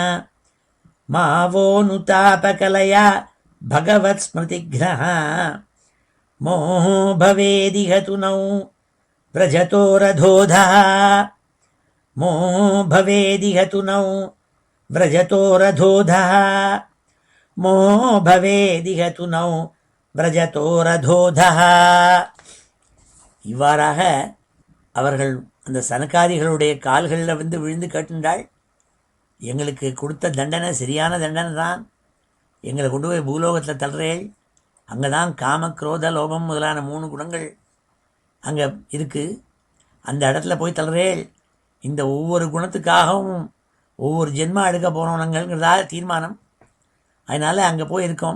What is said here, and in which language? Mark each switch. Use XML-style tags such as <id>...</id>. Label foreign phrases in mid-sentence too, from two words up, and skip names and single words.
<sa>मा वोऽनुतापकलया भगवत्स्मृतिघ्नः मोहो भवेदिह तु नौ व्रजतो रथोधः मोहो भवेदिह तु नौ व्रजतो रथोधः मोहो भवेदिह तु नौ व्रजतो रथोधः.</sa> <ta>இவ்வாறாக அவர்கள் அந்த சனகாதிகளுடைய கால்களில் விழுந்து கேட்டுண்டாள், எங்களுக்கு கொடுத்த தண்டனை சரியான தண்டனை தான், எங்களை கொண்டு போய் பூலோகத்தில் தள்ளுறேள், அங்கே தான் காம குரோத லோபம் முதலான 3 குணங்கள் அங்கே இருக்குது, அந்த இடத்துல போய் தள்ளுறேள், இந்த ஒவ்வொரு குணத்துக்காகவும் ஒவ்வொரு ஜென்மா எடுக்க போனோங்கிறதா தீர்மானம், அதனால் அங்கே போய் இருக்கோம்.</ta>